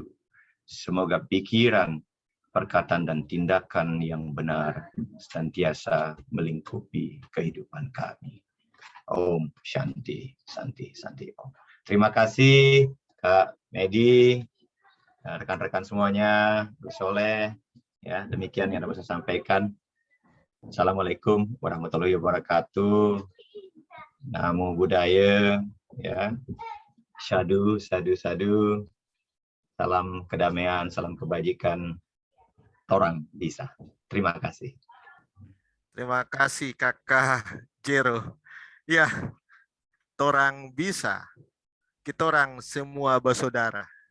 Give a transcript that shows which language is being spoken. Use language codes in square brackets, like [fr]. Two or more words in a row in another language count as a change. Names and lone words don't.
[id] Semoga pikiran, perkataan, dan tindakan yang benar senantiasa melingkupi kehidupan kami. [sa] Om Shanti, Santi, Santi Om. [id] Terima kasih Kak Medi, rekan-rekan semuanya, Gus Soleh. Ya, demikian yang dapat saya sampaikan. [ar] Assalamualaikum warahmatullahi wabarakatuh. [pi] Namo Buddhaya. Ya, sadu, sadu, sadu. [id] Salam kedamaian, salam kebajikan. [xmm] Torang bisa. [id] Terima kasih. Terima kasih Kakak Jero. [xmm] Ya, torang bisa. [id] Kita orang semua bersaudara.